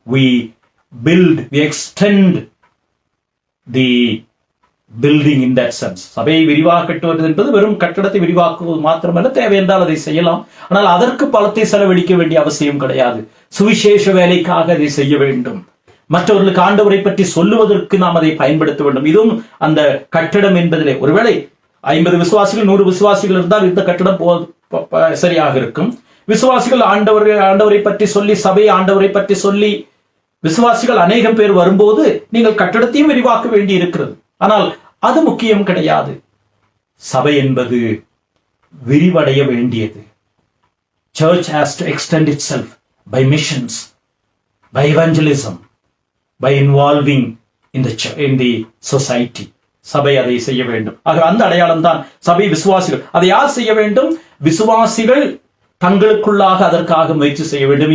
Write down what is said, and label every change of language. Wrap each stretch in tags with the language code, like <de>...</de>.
<en>we extend the building in that sense.</en> <ta>சபையை விரிவாக கட்டுவது என்பது வெறும் கட்டடத்தை விரிவாக்குவது மாத்திரமல்ல, தேவை என்றால் அதை செய்யலாம். ஆனால் அதற்கு பலத்தை செலவழிக்க வேண்டிய அவசியம் கிடையாது. சுவிசேஷ வேலைக்காக அதை செய்ய வேண்டும். மற்றவர்களுக்கு ஆண்டவரை பற்றி சொல்லுவதற்கு நாம் அதை பயன்படுத்த வேண்டும். இதுவும் அந்த கட்டடம் என்பதிலே ஒருவேளை 50 விசுவாசிகள் 100 விசுவாசிகள் இருந்தால் இந்த கட்டடம் சரியாக இருக்கும். விசுவாசிகள் ஆண்டவரை பற்றி சொல்லி, சபை ஆண்டவரை பற்றி சொல்லி விசுவாசிகள் அநேகம் பேர் வரும்போது நீங்கள் கட்டடத்தையும் விரிவாக்க வேண்டி இருக்கிறது. ஆனால் அது முக்கியம் கிடையாது. சபை என்பது விரிவடைய வேண்டியது.</ta> <en>Church has to extend itself by missions, by evangelism, by involving in the society.</en> <ta>சபை அதை செய்ய வேண்டும். ஆக அந்த அடையாளம் தான் சபை. விசுவாசிகள் அதை யார் செய்ய வேண்டும்? விசுவாசிகள் தங்களுக்குள்ளாக அதற்காக முயற்சி செய்ய வேண்டும்.</ta>